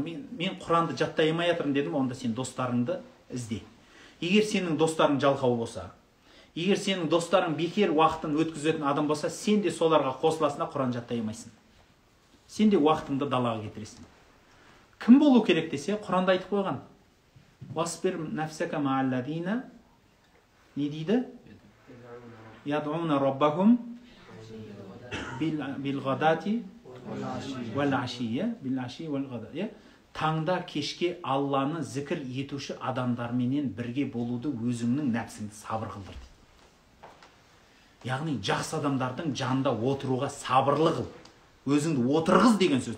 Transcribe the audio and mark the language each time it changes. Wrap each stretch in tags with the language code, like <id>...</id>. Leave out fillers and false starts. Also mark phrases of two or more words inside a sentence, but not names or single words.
<kk>Мен Құранды жаттай алмай жатырмын деді ма, онда сен достарыңды ізде. Егер сенің достарың жалқау болса, егер сенің достарың бекер уақытын өткізетін адам болса, сен де соларға қосыласың да Құран жаттай алмайсың. Сен де уақытыңды далаға кетіресің. Кім болу керек десе, Құранда айтып қойған:</kk> <ar>«واصبر نفسك مع الذين»,</ar> <kk>не дейді?</kk> <ar>«يدعون ربهم بالغداة والعشي»,</ar> <kk>таңда кешке Алланы зікір етуші адамдарменен бірге болуды өзіңнің нәпсіңді сабыр қылдыр дейді. Яғни жақсы адамдардың жанында отыруға сабырлы қыл, өзіңді отырғыз деген сөз.</kk>